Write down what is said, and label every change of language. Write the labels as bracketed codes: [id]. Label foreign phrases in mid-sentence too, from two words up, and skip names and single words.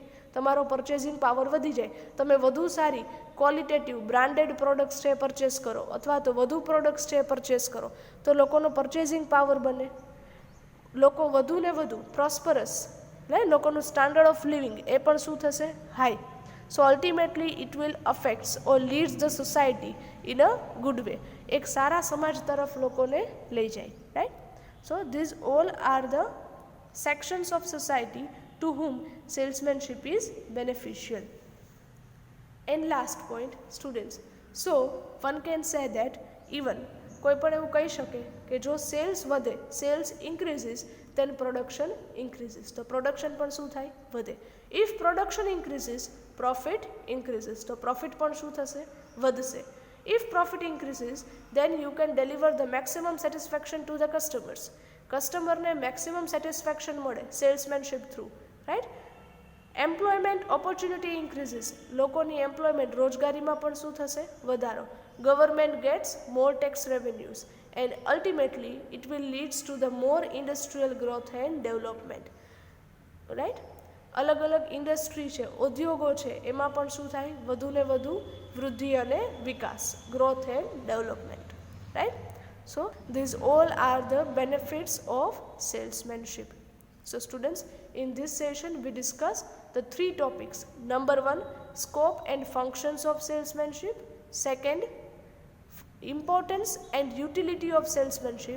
[gu] તમારો [en] purchasing power [gu] વધી જાય, તમે વધુ સારી [en] qualitative branded products [gu] છે પરચેસ કરો અથવા તો વધુ પ્રોડક્ટ્સ છે પરચેસ કરો તો લોકોનો [en] purchasing power [gu] બને, લોકો વધુ ને વધુ પ્રોસ્પરસ, લોકોનું [en] standard of living [gu] એ પણ શું થશે? હાઈ. [en] So ultimately it will affects or leads the society in a good way. [gu] એક સારા સમાજ તરફ લોકોને લઈ જાય, રાઈટ. [en] So these all are the sections of society to whom salesmanship is beneficial. And last point, students. So one can say that even [gu] કોઈ પણ એવું કહી શકે કે જો સેલ્સ વધે, [en] sales increases then production increases. [gu] તો પ્રોડક્શન પણ શું થાય? વધે. [en] If production increases, profit increases. [gu] તો પ્રોફિટ પણ શું થશે? વધશે. [en] If profit increases, then you can deliver the maximum satisfaction to the customers. [gu] કસ્ટમરને [en] maximum satisfaction [gu] મળે [en] salesmanship through, [gu] રાઈટ. [en] employment opportunity increases, [gu] લોકોની એમ્પ્લોયમેન્ટ રોજગારીમાં પણ શું થશે? વધારો. [en] Government gets more tax revenues and ultimately it will leads to the more industrial growth and development, right. [gu] અલગ અલગ ઇન્ડસ્ટ્રી છે, ઉદ્યોગો છે, એમાં પણ શું થાય? વધુ ને વધુ વૃદ્ધિ અને વિકાસ, [en] growth and development, [gu] રાઈટ. [en] So these all are the benefits of salesmanship. So students, in this session we discuss the three topics. Number 1, scope and functions of salesmanship. Second, importance and utility of salesmanship.